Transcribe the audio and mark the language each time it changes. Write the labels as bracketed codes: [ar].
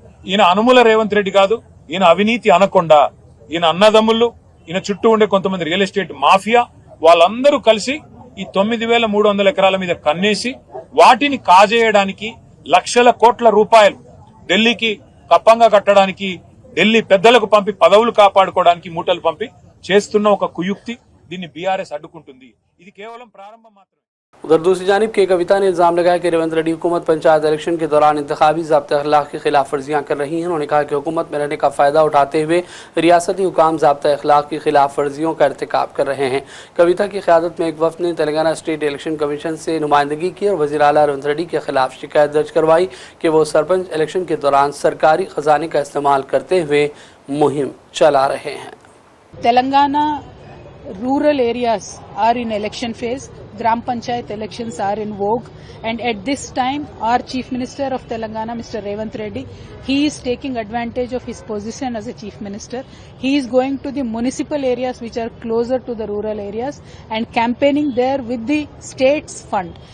[te] ఈయన అనుముల రేవంత్ రెడ్డి కాదు, ఈయన అవినీతి అనకొండ. ఈయన అన్నదమ్ముళ్ళు, ఈయన చుట్టూ ఉండే కొంతమంది రియల్ ఎస్టేట్ మాఫియా, వాళ్ళందరూ కలిసి ఈ 9,300 ఎకరాల మీద కన్నేసి వాటిని కాజేయడానికి లక్షల కోట్ల రూపాయలు ఢిల్లీకి కప్పంగా కట్టడానికి, ఢిల్లీ పెద్దలకు పంపి పదవులు కాపాడుకోవడానికి మూటలు పంపి చేస్తున్న ఒక కుయుక్తి. దీన్ని బీఆర్ఎస్ అడ్డుకుంటుంది. ఇది కేవలం ప్రారంభం మాత్రమే. [hi] उधर दूसरी जानिब के कविता ने इल्ज़ाम लगाया कि रेवंत रेड्डी हुकूमत पंचायत इलेक्शन के दौरान इंतखाबी ज़ाब्ते अखलाक की खिलाफ वर्जियाँ कर रही हैं। उन्होंने कहा कि हुकूमत में रहने का फ़ायदा उठाते हुए रियासती हुकाम ज़ाब्ता अखलाक की खिलाफ वर्जियों का इर्तिकाब कर रहे हैं। कविता की क़यादत में एक वफ़द ने तेलंगाना स्टेट इलेक्शन कमीशन से नुमाइंदगी की और वज़ीर आला रेवंत रेड्डी के खिलाफ शिकायत दर्ज करवाई कि वो सरपंच इलेक्शन के दौरान सरकारी ख़जाने का इस्तेमाल करते हुए मुहिम चला रहे हैं। [en] Telangana rural areas are in election phase. Gram Panchayat elections are in vogue, and at this time our Chief Minister of Telangana, Mr. Revanth Reddy, he is taking advantage of his position as a Chief Minister. He is going to the municipal areas which are closer to the rural areas and campaigning there with the state's fund.